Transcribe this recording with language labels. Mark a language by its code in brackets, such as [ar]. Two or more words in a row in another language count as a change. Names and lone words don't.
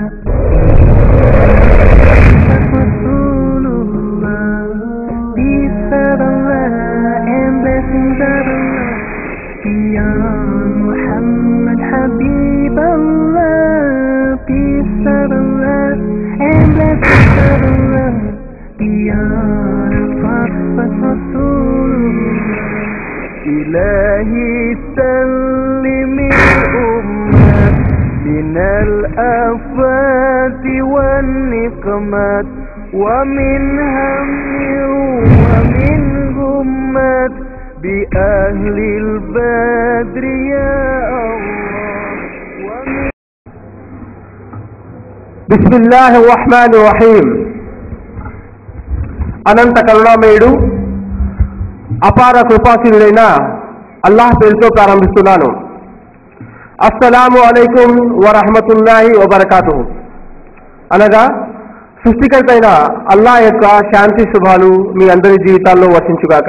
[en] Muhammad Habib Allah, peace of Allah and blessings of Allah beyond Prophet Rasulullah. [ar] إلهي سلم الأمة من الآفات والنقمات ومن هم ومن همة بأهل البدر يا الله. بسم الله الرحمن الرحيم. [te] అనంత కరుణామయుడు అపార కృపాశీలుడైన అల్లాహ్ పేరుతో ప్రారంభిస్తున్నాను. [ar] السلام عليكم ورحمة الله وبركاته. [te] అనగా సృష్టికర్త అయిన అల్లాహ్ యొక్క శాంతి శుభాలు మీ అందరి జీవితాల్లో వర్షించుగాక.